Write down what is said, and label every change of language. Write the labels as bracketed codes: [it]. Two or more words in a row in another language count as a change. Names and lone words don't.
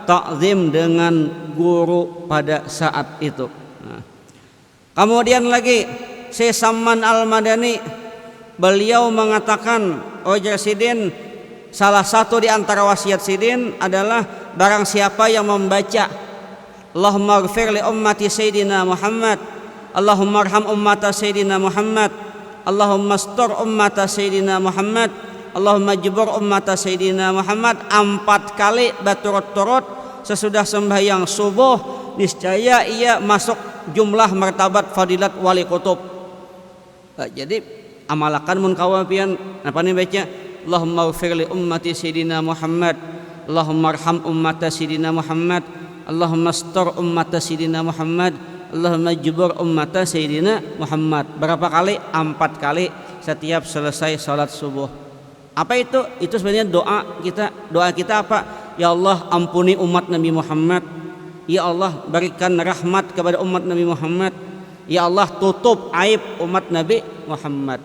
[id] Ta'zim dengan guru pada saat itu. Nah. Kemudian lagi Syekh Samman Al-Madani, beliau mengatakan, Ojar Sidin, salah satu di antara wasiat Sidin adalah barang siapa yang membaca [ar] اللهم اغفر لأمة سيدنا محمد اللهم ارحم أمة سيدنا محمد اللهم استر أمة سيدنا محمد اللهم اجبر أمة سيدنا محمد [id] 4 kali berturut-turut sesudah sembahyang subuh, niscaya ia masuk jumlah martabat fadilat wali kutub. [bjn] Jadi amalakan mun kawapian apa nih baca [ar] اللهم اغفر لأمة سيدنا محمد اللهم ارحم أمة سيدنا محمد اللهم استر أمة سيدنا محمد اللهم اجبر أمة سيدنا محمد. [id] Berapa kali? 4 kali setiap selesai salat subuh. Apa itu? Itu sebenarnya doa kita. Doa kita apa? Ya Allah ampuni umat Nabi Muhammad. Ya Allah berikan rahmat kepada umat Nabi Muhammad. Ya Allah tutup aib umat Nabi Muhammad.